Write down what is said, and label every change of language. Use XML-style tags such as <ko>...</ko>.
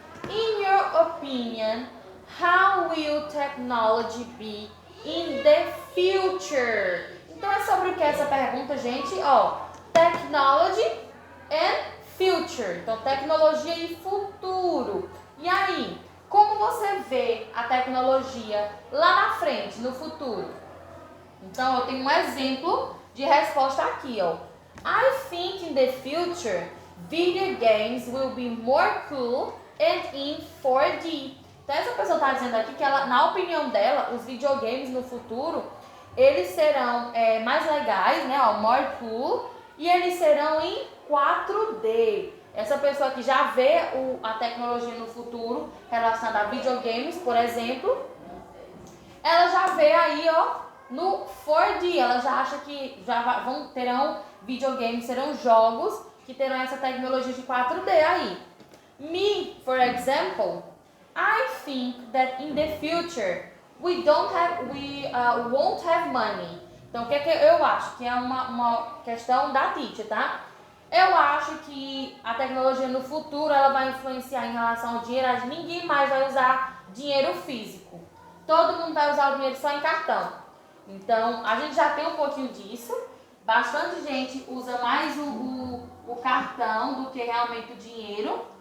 <en>In your opinion, how will technology be in the future?</en> <pt>Então é sobre o que essa pergunta, gente?</pt> <en>Technology and future.</en> <pt>Então, tecnologia e futuro. E aí, como você vê a tecnologia lá na frente, no futuro? Então, eu tenho um exemplo de resposta aqui,</pt> <en>I think in the future, video games will be more cool and in 4D.</en> <pt>Então, essa pessoa está dizendo aqui que ela, na opinião dela, os videogames no futuro, eles serão mais legais, né?</pt> <en>More cool.</en> <pt>E eles serão em 4D. Essa pessoa que já vê a tecnologia no futuro relacionada a videogames, por exemplo, ela já vê aí, no 4D. Ela já acha que terão videogames, serão jogos que terão essa tecnologia de 4D aí.</pt> <en>Me, for example, I think that in the future we won't have money.</en> <pt>Então, o que eu acho? Que é uma questão da teacher, tá? Eu acho que a tecnologia no futuro ela vai influenciar em relação ao dinheiro. Ninguém mais vai usar dinheiro físico. Todo mundo vai usar o dinheiro só em cartão. Então, a gente já tem um pouquinho disso. Bastante gente usa mais o cartão do que realmente o dinheiro.</pt>